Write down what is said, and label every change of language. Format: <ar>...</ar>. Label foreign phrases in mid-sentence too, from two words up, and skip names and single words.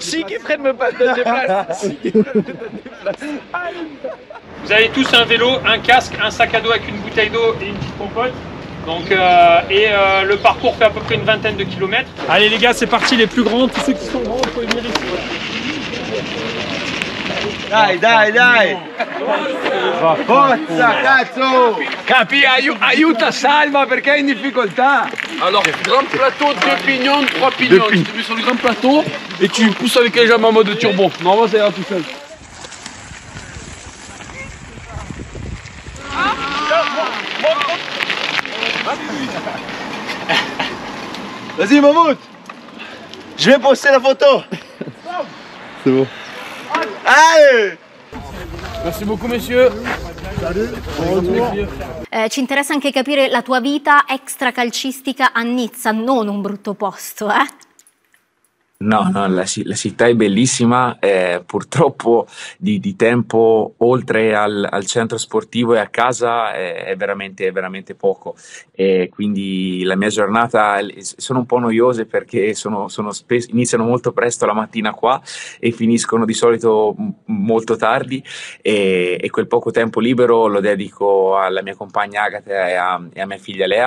<fr>Si Kefren me donne des places. Si Kefren me donne des places. Vous avez tous un vélo, un casque, un sac à dos avec une bouteille d'eau et une petite compote. Donc, le parcours fait à peu près une vingtaine de kilomètres. Allez les gars, c'est parti, les plus grands, tous ceux qui sont grands, il faut venir ici.</fr> <it>Dai, dai, dai! Forza, cazzo! Capi, aiuta Salva perché è in difficoltà.</it> <fr>Alors, grand plateau, 2 pignons, 3 pignons. Tu te mets sur le grand plateau et tu pousses avec les jambes en mode turbo. Normalement, ça ira tout seul. Vas-y, Mammouth! Je vais poster la photo! C'est bon. Allez! Merci beaucoup, messieurs. Salut.</fr> <it>Ci interessa anche capire la tua vita extracalcistica a Nizza, non un brutto posto, eh? No, no, la città è bellissima, purtroppo di tempo oltre al centro sportivo e a casa è veramente poco, e quindi la mia giornata sono un po' noiose perché iniziano molto presto la mattina qua e finiscono di solito molto tardi, e quel poco tempo libero lo dedico alla mia compagna Agata e a mia figlia Lea.</it>